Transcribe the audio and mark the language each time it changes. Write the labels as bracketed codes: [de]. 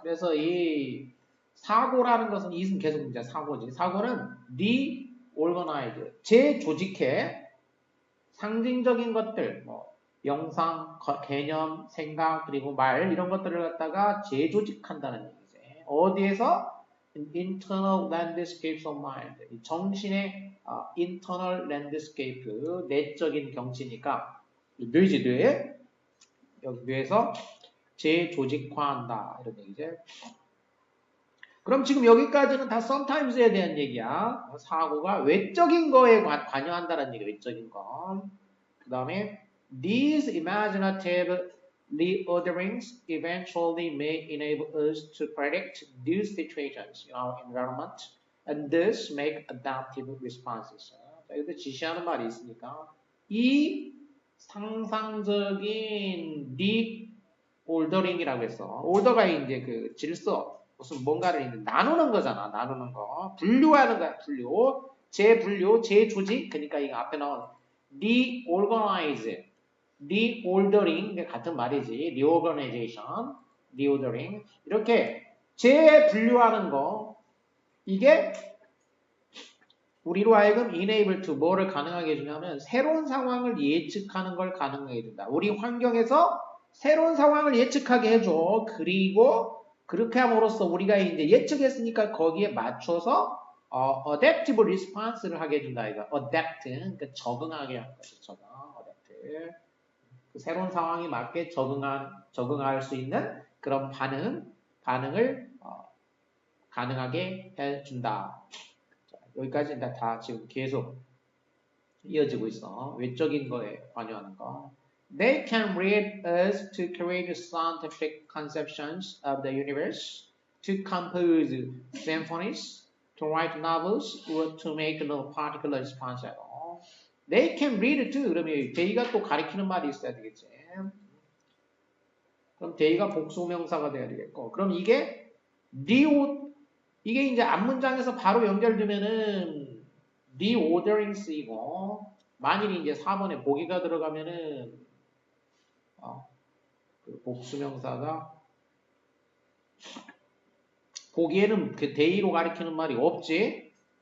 [ko] 그래서 이 사고라는 것은 이은 계속 이제 사고지. 사고는 reorganize 재조직해 상징적인 것들 뭐 영상, 개념, 생각, 그리고 말 이런 것들을 갖다가 재조직한다는 얘기지. 어디에서? [en] internal landscapes of mind. [ko] 정신의 [en] internal landscape, [ko] 내적인 경치니까 뇌지 뇌. 여기 뇌에서 재조직화한다 이런 얘기지. 그럼 지금 여기까지는 다 sometimes에 대한 얘기야. 사고가 외적인 거에 관여한다는 얘기, 외적인 거. [en] 그 다음에 these imaginative reorderings eventually may enable us to predict new situations in our environment and thus make adaptive responses. [ko] 자, 여기서 지시하는 말이 있으니까 이 상상적인 reordering이라고 해서 order가 이제 그 질서 무슨 뭔가를 이제 나누는 거잖아. 나누는 거. 분류하는 거야. 분류. 재분류, 재조직. 그러니까 이거 앞에 나온 reorganize, reordering 같은 말이지. [en] reorganization, reordering. [ko] 이렇게 재분류하는 거. 이게 우리로 하여금 [en] enable to [ko] 뭐를 가능하게 해주냐면 새로운 상황을 예측하는 걸 가능하게 해준다. 우리 환경에서 새로운 상황을 예측하게 해줘. 그리고 그렇게 함으로써 우리가 이제 예측했으니까 거기에 맞춰서 [en] adaptive response [ko] 를 하게 해준다. 이거 adapt, 그러니까 적응하게 하는 거죠. 적응, adapt. 그 새로운 상황에 맞게 적응할 수 있는 그런 반응을 가능하게 해준다. 자, 여기까지 다 지금 계속 이어지고 있어. 외적인 거에 관여하는 거. [en] They can lead us to create scientific conceptions of the universe, to compose symphonies, to write novels, or to make no particular response at all. They can read too. [ko] 그러면 they가 또 가리키는 말이 있어야 되겠지. 그럼 they가 복수명사가 돼야 되겠고. 그럼 이게 이게 이제 앞문장에서 바로 연결되면은 reordering 쓰이고 만일 이제 4번에 보기가 들어가면은 그 복수명사가 보기에는 그 데이로 가리키는 말이 없지.